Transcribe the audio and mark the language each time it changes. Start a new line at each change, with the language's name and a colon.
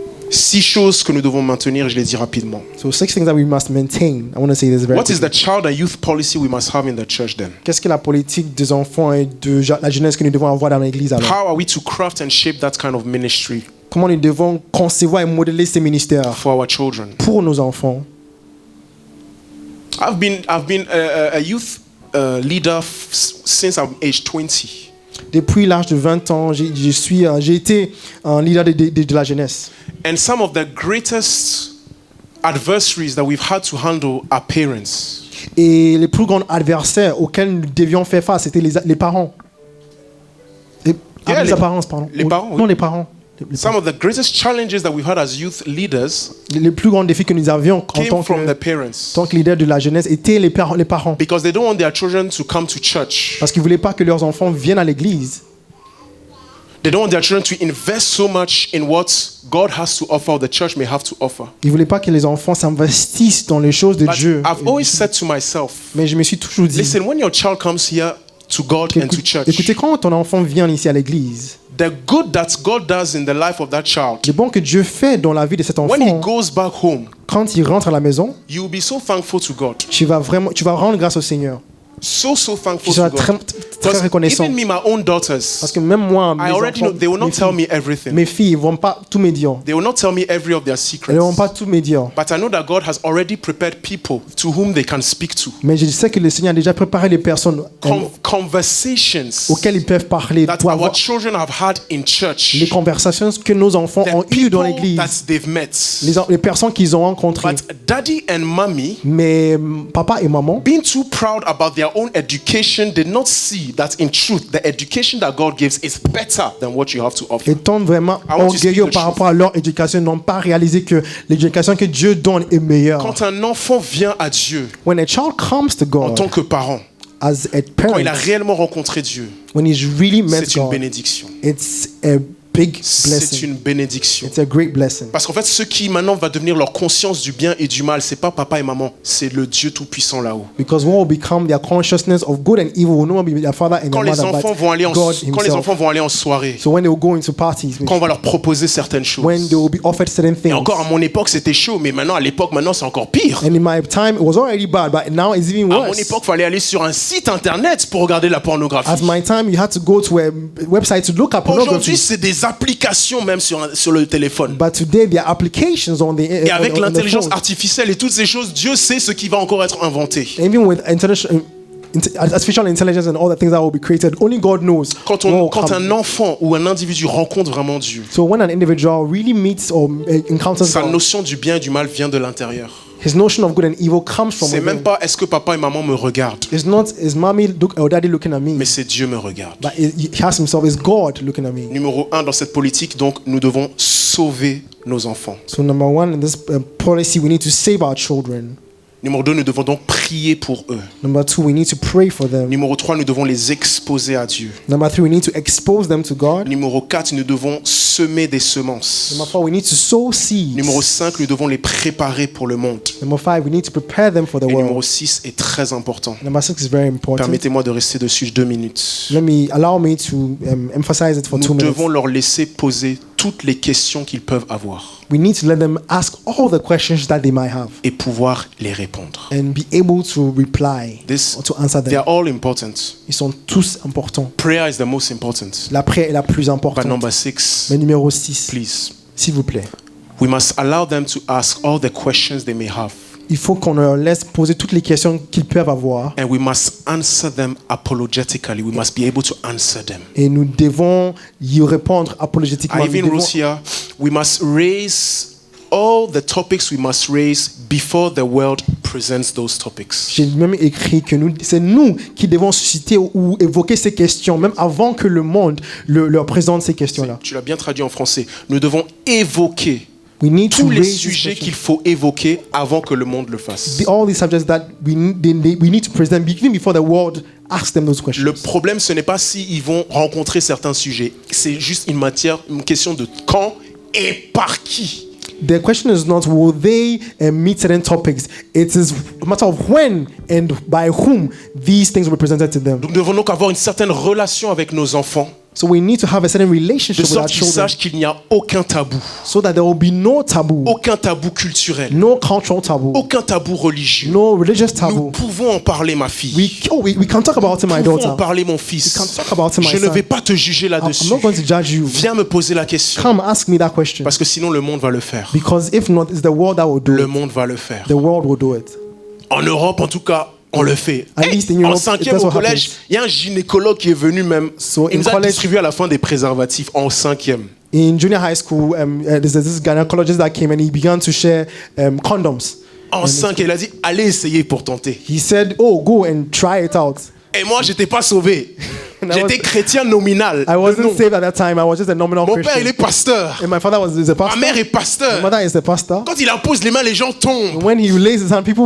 French: 6 choses que nous devons maintenir, je les dis rapidement.
English: So 6 things that we must maintain. I want to say this very What is quickly. the child and youth policy we must have in the church then?
French: Qu'est-ce que la politique des enfants et de la jeunesse que nous devons avoir dans l'église alors?
English: How are we to craft and shape that kind of ministry
French: Comment nous devons concevoir et modeler ces ministères
English: for our children?
French: pour nos enfants?
English: I've been a youth leader since I'm age 20.
French: Depuis l'âge de 20 ans, j'ai été un leader de la jeunesse.
English: And some of the greatest adversaries that we've had to handle are parents.
French: Et les plus grands adversaires auxquels nous devions faire face, c'était les parents. Les les- apparences, pardon. les parents, Non, oui. les parents. Les
English: Some of the greatest challenges that we've had as youth leaders
French: Les plus grands défis que nous avions en
English: came
French: tant
English: from the
French: que,
English: parents.
French: tant que leader de la jeunesse étaient les parents.
English: Because they don't want their children to come to church.
French: Parce qu'ils ne voulaient pas que leurs enfants viennent à l'église.
English: They don't want their children to invest so much in what God has to offer or the church may have to offer.
French: Ils ne voulaient pas que les enfants s'investissent dans les choses de
English: But
French: Dieu.
English: I've always said to myself,
French: Mais je me suis toujours dit,
English: listen, when your child comes here to God and to church,
French: écoutez, quand ton enfant vient ici à l'église,
English: the good that God does in the life of that child,
French: le bon que Dieu fait dans la vie de cet
English: when he
French: enfant,
English: goes back home,
French: quand il rentre à la maison,
English: you will be so thankful to God.
French: tu vas rendre grâce au Seigneur.
English: So thankful
French: Tu
English: to
French: seras
English: God.
French: très
English: Because
French: reconnaissant.
English: even me, my own
French: Parce
English: daughters,
French: que même moi, mes
English: I already know
French: enfants,
English: they will not tell me everything.
French: mes filles, ils ne vont pas tout me dire.
English: They will not tell me every of their
French: Elles ne vont
English: secrets.
French: pas tout me dire.
English: But I know that God has already prepared people to whom they can speak to.
French: Mais je sais que le Seigneur a déjà préparé les personnes
English: Conversations
French: auxquelles ils peuvent parler
English: that
French: pour
English: our
French: avoir
English: children have had in
French: les
English: church.
French: conversations que nos enfants
English: The
French: ont eues dans
English: people
French: l'église.
English: that they've met.
French: Les personnes qu'ils ont rencontrées.
English: But daddy and mommy,
French: Mais papa et maman,
English: being too proud about their own education, did not see that in truth, the education that God gives is better than what you have to offer.
French: étant vraiment
English: I want to speak
French: orgueilleux
English: the
French: par
English: truth.
French: rapport à leur éducation, n'ont pas réalisé que l'éducation que Dieu donne est meilleure. Quand un enfant vient à Dieu
English: When a child comes to
French: en tant
English: God
French: que parent,
English: as a
French: quand
English: parent,
French: il a réellement rencontré Dieu,
English: when he's really met
French: c'est une
English: God,
French: bénédiction.
English: it's a big
French: C'est
English: blessing.
French: une bénédiction.
English: It's a great blessing.
French: Parce qu'en fait, ce qui maintenant va devenir leur conscience du bien et du mal, c'est pas papa et maman, c'est le Dieu Tout-Puissant là-haut.
English: Because what will become their consciousness of good and evil will not be their father and
French: Quand
English: their
French: les
English: mother,
French: enfants
English: but
French: vont aller en,
English: God
French: quand les
English: himself.
French: enfants vont aller en soirée,
English: So when they will go into parties,
French: quand on va leur proposer certaines
English: when
French: choses.
English: they will be offered certain
French: Et
English: things.
French: encore à mon époque, c'était chaud, mais maintenant à l'époque, maintenant c'est encore pire.
English: And in my time, it was already bad, but now it's even
French: À mon
English: worse.
French: époque, il fallait aller sur un site internet pour regarder la pornographie.
English: At my time, you had to go to a website to look at
French: Aujourd'hui,
English: pornography.
French: c'est des applications même sur le téléphone.
English: But today, there are applications on the
French: Et avec
English: on the
French: l'intelligence
English: phone.
French: artificielle et toutes ces choses, Dieu sait ce qui va encore être inventé.
English: Even with artificial intelligence and all the things that will be created, only God knows.
French: Quand
English: what will
French: quand
English: come.
French: un enfant ou un individu rencontre vraiment Dieu,
English: So when an individual really meets or encounters
French: sa
English: God,
French: notion du bien et du mal vient de l'intérieur.
English: his notion of good and evil comes from
French: C'est même
English: within.
French: pas est-ce que papa et maman me regardent,
English: It's not is mommy or daddy looking at me,
French: mais c'est Dieu me regarde.
English: but he has himself. It's God looking at me.
French: Numéro 1 dans cette politique, donc nous devons sauver nos enfants.
English: So number one in this policy, we need to save our children.
French: Numéro 2, nous devons donc prier pour eux.
English: Number two, we need to pray for them.
French: Numéro 3, nous devons les exposer à Dieu.
English: Number three, we need to expose them to God.
French: Numéro 4, nous devons semer des semences.
English: Number four, we need to sow seeds.
French: Numéro 5, nous devons les préparer pour le monde.
English: Number five, we need to prepare them for the
French: Et numéro
English: world.
French: 6 est très important.
English: Number six is very important.
French: Permettez-moi de rester dessus 2 minutes.
English: Allow me to emphasize it for 2
French: Nous
English: minutes.
French: devons leur laisser poser toutes les questions qu'ils peuvent avoir
English: We need to let them ask all the questions that they might have
French: et pouvoir les répondre.
English: and be able to reply or to answer They them. are all important.
French: Ils sont tous importants.
English: Prayer is the most important.
French: La prière est la plus
English: But
French: importante.
English: number 6,
French: Mais numéro 6,
English: please,
French: s'il vous plaît,
English: we must allow them to ask all the questions they may have.
French: il faut qu'on leur laisse poser toutes les questions qu'ils peuvent avoir
English: And we must answer them apologetically. We must be able to answer them.
French: et nous devons y répondre apologétiquement. Nous Ivan devons-
English: Russia, we must raise all the topics we must raise before the world presents those topics.
French: J'ai même écrit que c'est nous qui devons susciter ou évoquer ces questions, même avant que le monde leur présente ces questions-là. Tu l'as bien traduit en français. Nous devons évoquer
English: We need to
French: tous les
English: raise these
French: sujets
English: questions.
French: qu'il faut évoquer avant que le monde le fasse.
English: All these subjects that we need to present even before the world asks them those questions.
French: Le problème, ce n'est pas s'ils vont rencontrer certains sujets. C'est juste une question de quand et par qui.
English: The question is not will they meet certain topics. It is a matter of when and by whom these things will be presented to them.
French: Nous devons donc avoir une certaine relation avec nos enfants,
English: So we need to have a certain
French: de
English: relationship with our
French: sorte qu'ils
English: children
French: sachent qu'il n'y a aucun tabou,
English: so that there will be no taboo,
French: aucun tabou culturel,
English: no cultural taboo,
French: aucun tabou religieux.
English: no religious
French: Nous
English: taboo.
French: pouvons en parler, ma fille.
English: We can talk about it, my
French: Nous pouvons en
English: daughter.
French: parler, mon
English: We
French: fils.
English: can talk about it, my
French: Je ne
English: son.
French: vais pas te juger
English: I'm
French: là-dessus.
English: not going to judge you.
French: Viens me poser la question.
English: Come ask me that question.
French: Parce que sinon, le monde va le faire.
English: Because if not, it's the world that will do
French: Le
English: it.
French: monde va le faire.
English: The world will do it.
French: En Europe, en tout cas, on le fait.
English: At least in Europe,
French: En cinquième
English: that's
French: au
English: what
French: collège,
English: happens.
French: il y a un gynécologue qui est venu même.
English: So
French: Il
English: in
French: nous a
English: college-
French: distribué à la fin des préservatifs en cinquième.
English: In junior high school, there's this gynecologist that came and he began to share condoms.
French: En cinquième, il a dit allez essayer pour tenter.
English: He said, "Oh, go and try it out."
French: Et moi, j'étais pas sauvé.
English: And I
French: J'étais
English: was-
French: chrétien nominal.
English: I
French: de
English: wasn't
French: nom.
English: saved at that time. I was just a nominal
French: Mon père, il est
English: Christian.
French: pasteur.
English: And my father is a pastor.
French: mère est
English: My
French: pasteur.
English: mother is a pastor.
French: Quand il impose les mains, les gens tombent.
English: When he lays his hand, people